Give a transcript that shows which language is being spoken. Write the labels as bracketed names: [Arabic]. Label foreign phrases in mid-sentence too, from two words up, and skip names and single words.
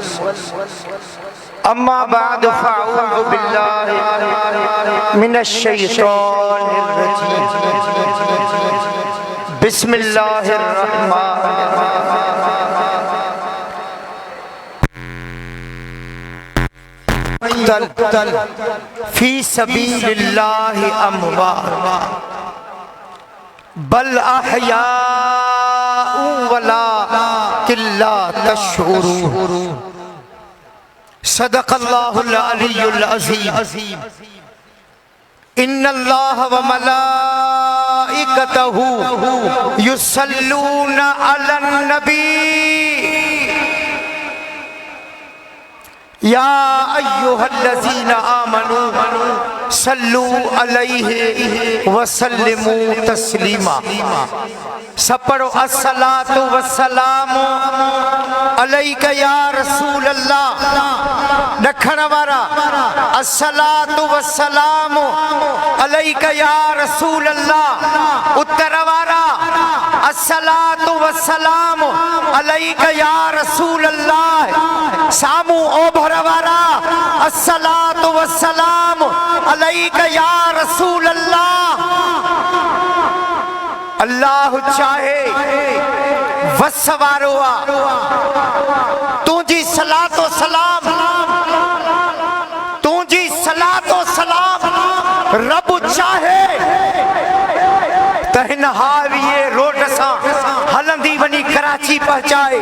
[Arabic] أما بعد فأعوذ بالله من الشيطان الرجيم. بسم الله الرحمن الرحيم. في سبيل الله أموات بل أحياء ولكن لا تشعرون. صدق الله العلي العظيم. إن الله وملائكته يصلون على النبي يا أيها الذين آمنوا صلوا عليه وسلموا تسليما. [Sindhi] सब पढ़ो [Arabic] الصلاة والسلام عليك يا رسول الله. [Sindhi] दखण वारा [Arabic] الصلاة والسلام عليك يا رسول الله. [Sindhi] उत्तर वारा [Arabic] الصلاة والسلام عليك يا رسول الله. [Sindhi] सामू ओभर वारा [Arabic] الصلاة والسلام عليك يا رسول الله. [Sindhi] अल्लाह चाहे वसवारो तुझी सलातो सलाम, तुझी सलातो सलाम रब चाहे हिन हावीअ रोड सां हलंदी वञी कराची पहुचाए।